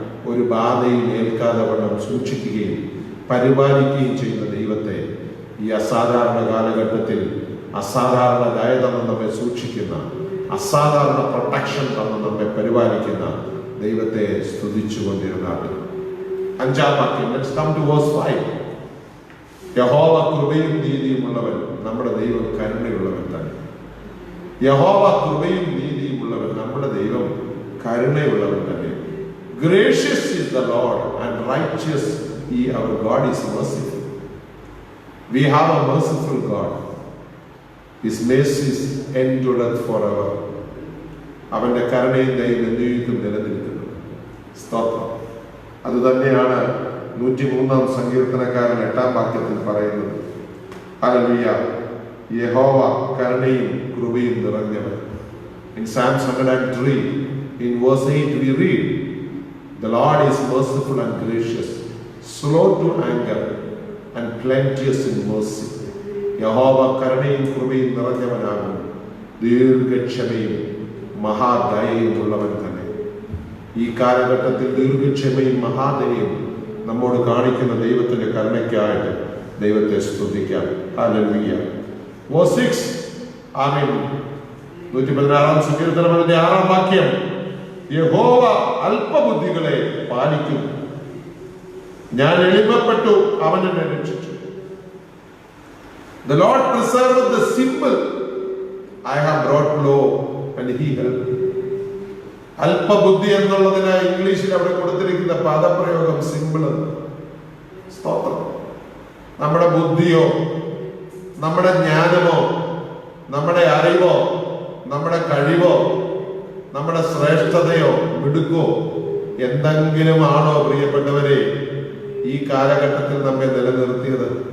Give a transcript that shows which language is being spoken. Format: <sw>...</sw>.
<ml>ഒരു ബാധയും ഏൽക്കാതെ വണ്ണം സൂക്ഷിക്കുകയും പരിപാലിക്കുകയും ചെയ്യുന്ന ദൈവത്തെ, ഈ അസാധാരണ കാലഘട്ടത്തിൽ അസാധാരണ ദയ തന്ന് നമ്മെ സൂക്ഷിക്കുന്ന, അസാധാരണ പ്രൊട്ടക്ഷൻ തന്ന് നമ്മെ പരിപാലിക്കുന്ന ദൈവത്തെ സ്തുതിച്ചുകൊണ്ടിരുന്നാണ്. 5-ാം വാക്യം.</ml> <en>Let's come to verse 5.</en> <ml>യഹോവ കൃപയും നീതിയും ഉള്ളവൻ, നമ്മുടെ ദൈവം കരുണയുള്ളവൻ തന്നെ. യഹോവ കൃപയും നീതിയും ഉള്ളവൻ, നമ്മുടെ ദൈവം കരുണയുള്ളവൻ തന്നെ.</ml> <en>Gracious is the Lord and righteous he our God is merciful. We have a merciful God. His mercies endureth forever.</en> <ml>അവന്റെ കരുണയും ദയയും എന്നേക്കും നിലനിൽക്കുന്നു. സ്തോത്രം. അതുതന്നെയാണ് 103-ാം സങ്കീർത്തനക്കാരൻ 8-ാം വാക്യത്തിൽ പറയുന്നത്. ഹല്ലേലൂയ. യഹോവ കരുണയും കൃപയും നിറഞ്ഞവൻ.</ml> <en>In Psalms 103, in verse 8 we read, the Lord is merciful and gracious, slow to anger and plenteous in mercy.</en> <ml>യഹോവ കരുണയും കൃപയും നിറഞ്ഞവനാകും, ദീർഘക്ഷമയും മഹാദയയും ഉള്ളവൻ തന്നെ. ഈ കാലഘട്ടത്തിൽ ദീർഘക്ഷമയും മഹാദയയും നമ്മോട് കാണിക്കുന്ന ദൈവത്തിന്റെ കരുണയ്ക്കായിട്ട് ദൈവത്തെ സ്തുതിക്കാം. ഹല്ലേലൂയ.</ml> <en>Verse 6,</en> <ml>ആമേൻ. 116-ാം സങ്കീർത്തനം 6-ാം വാക്യം. യഹോവ അല്പബുദ്ധികളെ പാലിക്കും, ഞാൻ എളിമപ്പെട്ടു, അവൻ എന്നെ രക്ഷിച്ചു.</ml> <en>The Lord preserveth the simple, I have brought low and he helped me.</en> <ml>അല്പബുദ്ധി എന്നുള്ളതിന് ഇംഗ്ലീഷിൽ അവിടെ കൊടുത്തിരിക്കുന്ന പദപ്രയോഗം സിമ്പിൾ എന്ന്. സ്തോത്രം. നമ്മുടെ ബുദ്ധിയോ നമ്മുടെ ജ്ഞാനമോ നമ്മുടെ അറിവോ നമ്മുടെ കഴിവോ നമ്മുടെ ശ്രേഷ്ഠതയോ മിടുക്കോ എന്തെങ്കിലും ആണോ പ്രിയപ്പെട്ടവരെ ഈ കാലഘട്ടത്തിൽ നമ്മെ നിലനിർത്തിയത്?</ml>